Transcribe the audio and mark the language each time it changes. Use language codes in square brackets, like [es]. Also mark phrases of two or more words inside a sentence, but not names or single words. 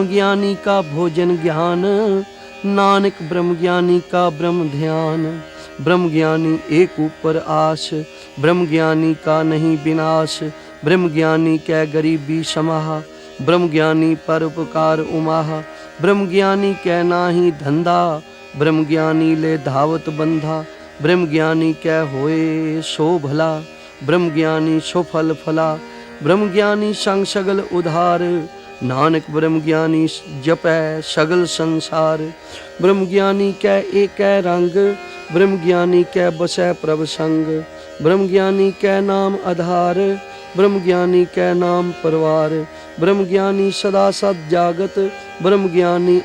[hi] ज्ञानी का भोजन ज्ञान, नानक ब्रह्म ज्ञानी का ब्रह्म ध्यान, ब्रह्म ज्ञानी एक ऊपर आस, ब्रह्म ज्ञानी का नहीं विनाश, ब्रह्म ज्ञानी कै गरीबी समाह, ब्रह्म ज्ञानी पर उपकार उमाह, ब्रह्म ज्ञानी कै नाही धंधा, ब्रह्म ज्ञानी ले धावत बंधा, ब्रह्म ज्ञानी कै होए सो भला, ब्रह्म ज्ञानी सो फल फला, ब्रह्म ज्ञानी संग सगल उधार, नानक ब्रह्म ज्ञानी जपै सगल संसार, ब्रह्म ज्ञानी कै एक रंग, ब्रह्म ज्ञानी कै बसै प्रभ संग, ब्रह्म ज्ञानी कै नाम आधार, ब्रह्म ज्ञानी कै नाम परवार, ब्रह्म ज्ञानी सदा सद जागत, ब्रह्म ज्ञानी